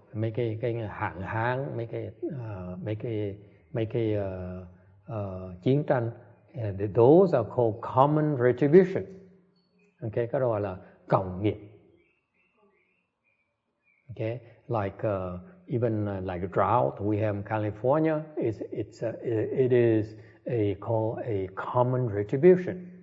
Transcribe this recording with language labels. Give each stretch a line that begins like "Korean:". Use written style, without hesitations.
Vietnamese: Mấy cái hạn hán, mấy cái chiến tranh.
English: Those are called common retribution.
Vietnamese: Okay, cái đó là cộng nghiệp.
English: Okay, like even like a drought we have in California, it is called a common retribution.